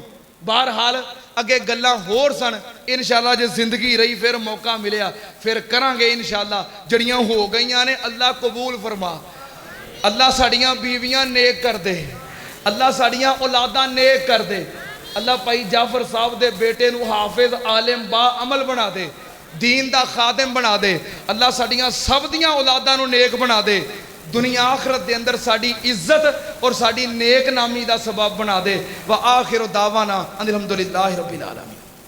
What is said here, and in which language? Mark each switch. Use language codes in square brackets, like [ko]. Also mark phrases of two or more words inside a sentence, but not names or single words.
[pa] بہرحال اگے گلاں ہور سن، ان شاءاللہ جے زندگی رہی فیر موقع ملیا فیر کراں گے ان شاءاللہ. جڑیاں ہو گئیاں نے اللہ قبول فرما، اللہ ساڈیاں بیویاں نیک کر دے، اللہ ساڈیاں اولاداں نیک کر دے، اللہ بھائی جعفر صاحب دے بیٹے نوں حافظ عالم با عمل بنا دے، دین دا خادم بنا دے، اللہ ساڈیاں سب دیاں اولاداں نوں نیک بنا دے، دنیا آخرت دے اندر ساڈی عزت اور ساڈی نیک نامی دا سبب بنا دے. [ar] وآخر دعوانا أن الحمد لله رب العالمين.